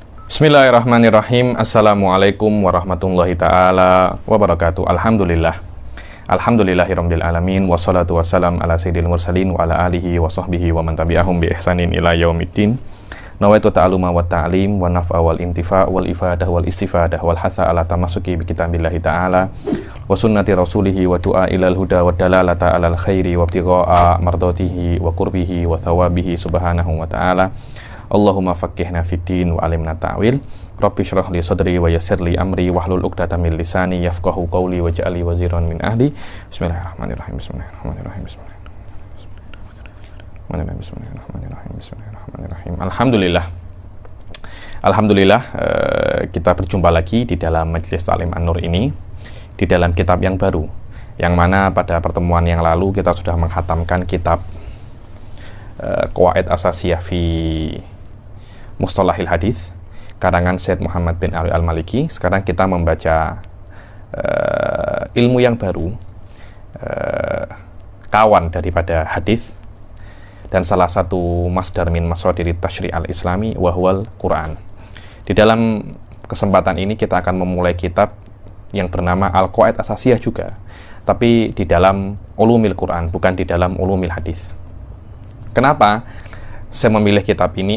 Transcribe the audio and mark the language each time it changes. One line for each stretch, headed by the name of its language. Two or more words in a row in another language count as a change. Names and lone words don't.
Arabic: بسم الله الرحمن الرحيم. السلام عليكم ورحمة الله تعالى وبركاته. الحمد لله رب العالمين. والصلاة والسلام على سيد المرسلين وعلى آله وصحبه ومن تبعهم بإحسان إلى يوم الدين. نويت التعلم والتعليم والنفع والانتفاع والإفادة والاستفادة والحث على التمسك بكتاب الله تعالى وسنة رسوله والدعاء إلى الهدى والدلالة على الخير وابتغاء مرضاته وقربه وثوابه سبحانه وتعالى. اللهم فقهنا في الدين وعلمنا التأويل. رب اشرح لي صدري ويسر لي أمري واحلل عقدة من لساني يفقهوا قولي واجعلني وزيرا من أهلي. بسم الله الرحمن الرحيم. بسم الله الرحمن الرحيم. بسم الله الرحمن الرحيم. Alhamdulillah,
Indonesian: kita berjumpa lagi di dalam Majelis Ta'lim An-Nur ini, di dalam kitab yang baru, yang mana pada pertemuan yang lalu kita sudah menghatamkan kitab Qawaid Asasiyah fi Mustalahil Hadis karangan Syed Muhammad bin Ali Al-Maliki. Sekarang kita membaca ilmu yang baru, kawan daripada hadis, dan salah satu
Arabic: مصدر من مصادر التشريع الإسلامي وهو القرآن.
Indonesian: Di dalam kesempatan ini kita akan memulai kitab yang bernama Al-Qawaid Asasiyah juga, tapi di dalam
Arabic: علوم القرآن,
Indonesian: bukan di dalam
Arabic: علوم الحديث.
Indonesian: Kenapa saya memilih kitab ini?